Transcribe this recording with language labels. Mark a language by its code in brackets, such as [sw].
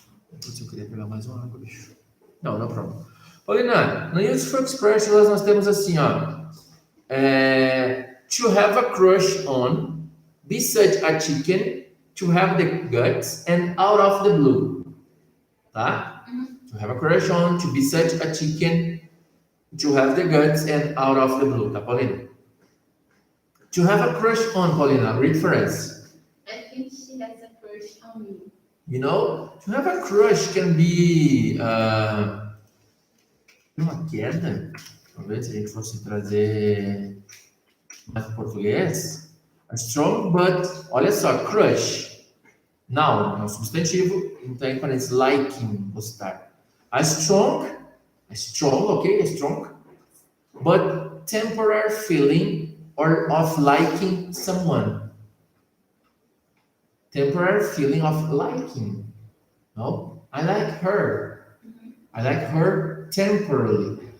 [pt] Putz, eu queria pegar mais uma água, bicho. Não, não problema. Paulina, no Useful Expressions nós temos assim, ó. [en] To have a crush on, be such a chicken, to have the guts, and out of the blue. Tá? To have a crush on, to be such a chicken, to have the guts, and out of the blue. Tá, Paulina? To have a crush on, Paulina, read for us. I think she has a crush on you. You know, to have a crush can be [pt] uma queda. Talvez se a gente fosse trazer mais para português. [en] A strong, but [pt] olha só, [en] crush. Noun, [pt] é um substantivo, então em parênteses, liking, gostar. [en] A strong, okay, a strong, but temporary feeling or of liking someone. Temporary feeling of liking. No? I like her. I like her temporarily.